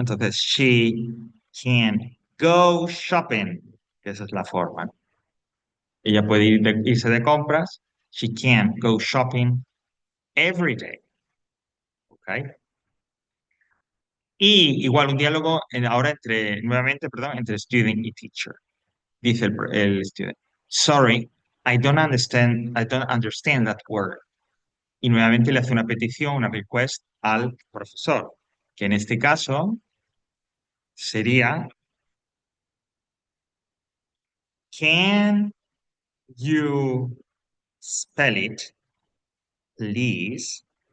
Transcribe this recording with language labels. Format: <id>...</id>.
<es>Entonces,</es> <en>she can go shopping,</en> <es>que esa es la forma, ¿no? Ella puede irse de compras.</es> <en>She can go shopping every day, ¿ok?</en> <es>Y igual un diálogo ahora nuevamente, perdón, entre student y teacher. Dice el</es> <en>student, sorry, I don't understand that word.</en> <es>Y nuevamente le hace una petición, una request al profesor, que en este caso sería,</es> <en>can you spell it, please?</en>